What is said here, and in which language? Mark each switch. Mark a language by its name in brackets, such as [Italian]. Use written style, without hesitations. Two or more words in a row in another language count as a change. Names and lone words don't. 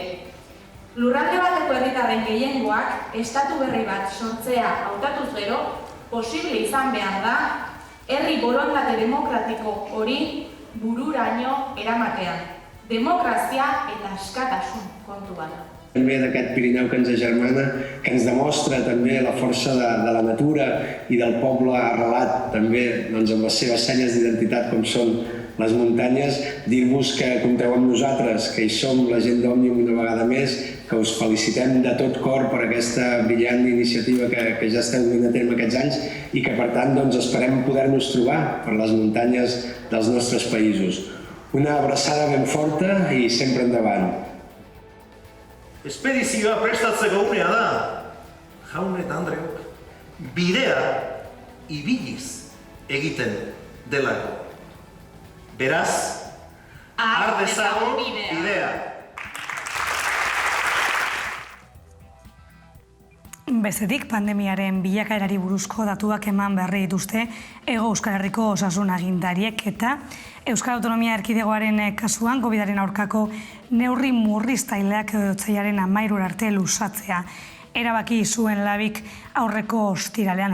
[Basque] Lurralde bateko herritarren gehiengoak estatu berri bat sortzea hautatuz gero, posible izan behar da, herri borondate demokratiko hori bururaino eramatean. Democràcia eta askatasun kontu bada. [Catalan] També d'aquest Pirineu que ens agermana, que ens demostra també la força de la natura i del poble arrelat, també doncs, amb les seves senyes d'identitat com són les muntanyes, dir-vos que compteu amb nosaltres, que hi som la gent d'Òmnium una vegada més, que us felicitem de tot cor per aquesta brillant iniciativa que ja esteu duent a terme aquests anys i que per tant doncs, esperem poder-nos trobar per les muntanyes dels nostres països. Una abraçada ben forta i sempre endavant. [Basque] Espedizioa prestatzeko unea da, jaun eta andreok, bidea ibiliz egiten delako. Beraz, har dezagun bidea. Bestetik, pandemiaren bilakaerari buruzko datuak eman berri dituzte Hego Euskal Herriko osasun agintariek eta Euskal Autonomia Erkidegoaren kasuan COVID-aren aurkako neurri murriztaileak otsailaren 13 arte luzatzea erabaki zuen labik aurreko ostiralean.